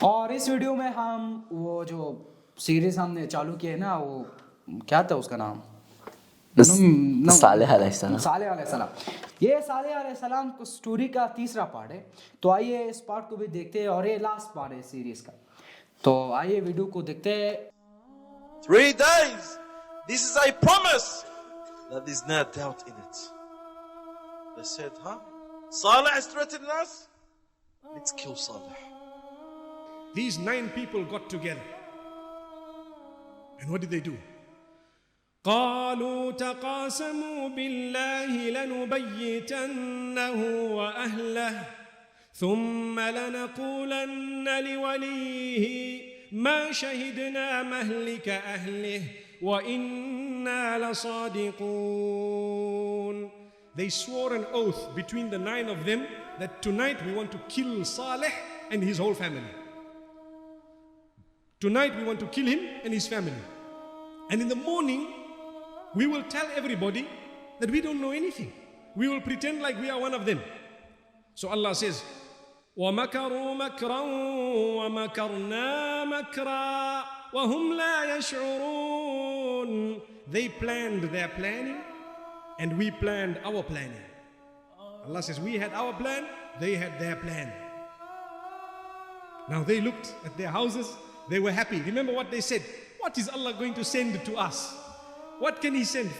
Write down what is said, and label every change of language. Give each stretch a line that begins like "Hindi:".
Hindi: और इस वीडियो में हम वो जो सीरीज हमने चालू की है ना, वो क्या था उसका नाम? सालेह अलैहिस्सलाम। सालेह अलैहिस्सलाम। ये सालेह अलैहिस्सलाम को स्टोरी का तीसरा पार्ट है। तो आइए इस पार्ट को भी देखते हैं और ये लास्ट पार्ट है सीरीज का। तो आइए वीडियो को देखते हैं।
English: 3 days. This is a promise that there's no doubt in it. They said, huh? Salih is threatening us? Let's kill Salih. These 9 people got together. And what did they do?
Arabic: قالوا تقاسموا بالله لنبيتنه وأهله ثم لنقولن لوليه ما شهدنا مهلك أهله وإنا لصادقون.
English: They swore an oath between the 9 of them that tonight we want to kill Salih and his whole family. Tonight we want to kill him and his family. And in the morning, we will tell everybody that we don't know anything. We will pretend like we are one of them. So Allah says,
Arabic: وَمَكَرُوا مَكْرًا وَمَكَرْنَا مَكْرًا وَهُمْ لَا يَشْعُرُونَ.
English: They planned their planning and we planned our planning. Allah says, we had our plan, they had their plan. Now they looked at their houses, they were happy. Remember what they said? What is Allah going to send to us? What can He send?